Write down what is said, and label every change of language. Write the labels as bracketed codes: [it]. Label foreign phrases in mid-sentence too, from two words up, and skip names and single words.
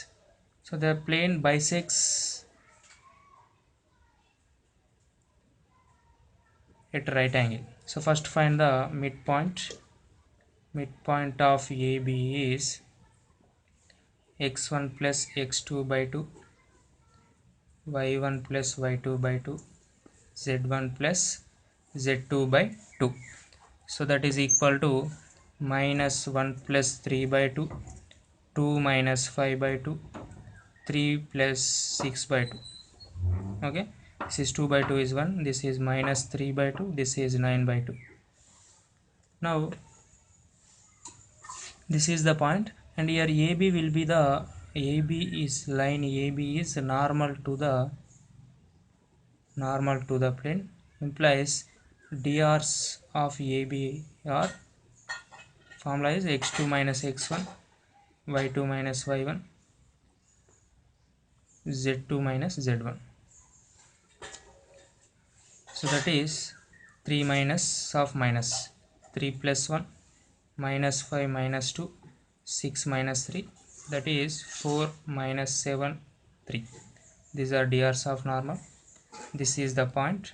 [en] So the plane bisects at right angle. So first find the midpoint. Midpoint of AB is x1 plus x2 by 2, y1 plus y2 by 2, z1 plus z2 by 2. So that is equal to -1 plus 3 by 2, 2 minus 5 by 2, 3 plus 6 by 2. Okay, this is 2 by 2 is 1, this is -3 by 2, this is 9 by 2. Now this is the point, and here AB will be the line AB is normal to the plane, implies drs of AB are formula is x2 minus x1, y2 minus y1, z2 minus z1. So that is 3 minus of minus, 3 plus 1, -5 minus 2, 6 minus 3, that is 4 minus 7, 3. These are drs of normal. This is the point.